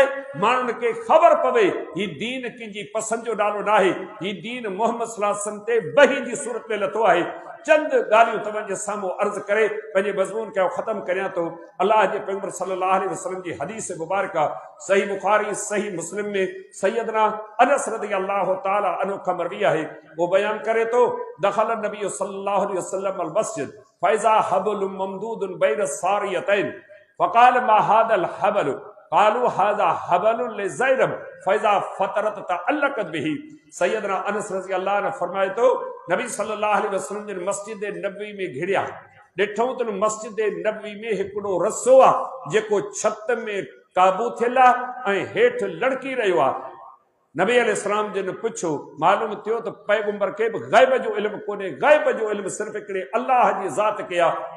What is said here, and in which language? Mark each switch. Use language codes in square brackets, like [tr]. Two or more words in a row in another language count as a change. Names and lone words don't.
[sd] माण्हुनि खे ख़बर पवे ही दीन कंहिंजी पसंदि जो नालो न आहे, ही दीन मोहम्मद [ar] صلى الله عليه وسلم [sd] ते वही जी सूरत में लथो आहे। चंद ॻाल्हियूं तव्हांजे साम्हूं अर्ज़ करे पंहिंजे मज़मून खे ख़त्म करियां थो। अल्लाह जे पैगंबर [ar] صلى الله عليه وسلم [sd] जी हदीस मुबारक सही बुखारी सही मुस्लिम में सैयदना अनस [ar] رضي الله تعالى عنه [sd] खां मरवी आहे। वो बयान करे तो [ar] دخل النبي صلى الله عليه وسلم المسجد فإذا حبل ممدود بين الساريتين فقال ما هذا الحبل قالوا هذا حبل لزينب فإذا فترت تعلقت به. [sd] सैयदना अनस [ar] رضي الله عنه [sd] फरमाए तो नबी [ar] صلى الله عليه وسلم [sd] जे मस्जिद नबवी में घिड़िया ॾिठो त मस्जिद नबवी में हिकिड़ो रसो आहे जेको छत में काबू थियल आहे ऐं हेठि लड़की रहियो आहे। नबी अलैहिस्सलाम जिन पुछो, मालूम थियो त पैगंबर खे बि ग़ैब जो इल्मु कोन्हे, ग़ैब जो इल्मु सिर्फ़ हिकिड़े अल्लाह जी ज़ात खे आहे।